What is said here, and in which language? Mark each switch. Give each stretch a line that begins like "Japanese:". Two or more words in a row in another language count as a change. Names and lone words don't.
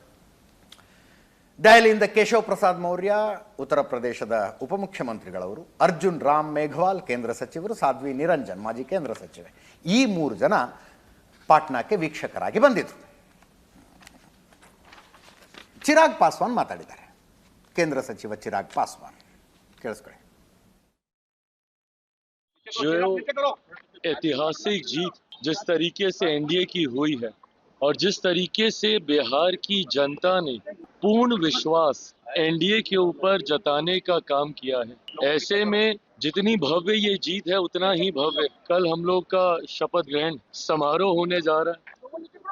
Kannada: ದೆಹಲಿಯಿಂದ ಕೇಶವ್ ಪ್ರಸಾದ್ ಮೌರ್ಯ ಉತ್ತರ ಪ್ರದೇಶದ ಉಪಮುಖ್ಯಮಂತ್ರಿಗಳವರು, ಅರ್ಜುನ್ ರಾಮ್ ಮೇಘವಾಲ್ ಕೇಂದ್ರ ಸಚಿವರು, ಸಾಧ್ವಿ ನಿರಂಜನ್ ಮಾಜಿ ಕೇಂದ್ರ ಸಚಿವೆ, ಈ 3 ಜನ ಪಾಟ್ನಾಕ್ಕೆ ವೀಕ್ಷಕರಾಗಿ ಬಂದಿದ್ರು. ಚಿರಾಗ್ ಪಾಸ್ವಾನ್ ಮಾತಾಡಿದ್ದಾರೆ. ಕೇಂದ್ರ ಸಚಿವ ಚಿರಾಗ್ ಪಾಸ್ವಾನ್, ಕೇಳಿಸ್ಕೊಳ್ಳಿ.
Hindi: जो ऐतिहासिक जीत जिस तरीके से एनडीए की हुई है और जिस तरीके से बिहार की जनता ने पूर्ण विश्वास एनडीए के ऊपर जताने का काम किया है, ऐसे में जितनी भव्य ये जीत है उतना ही भव्य कल हम लोग का शपथ ग्रहण समारोह होने जा रहा है।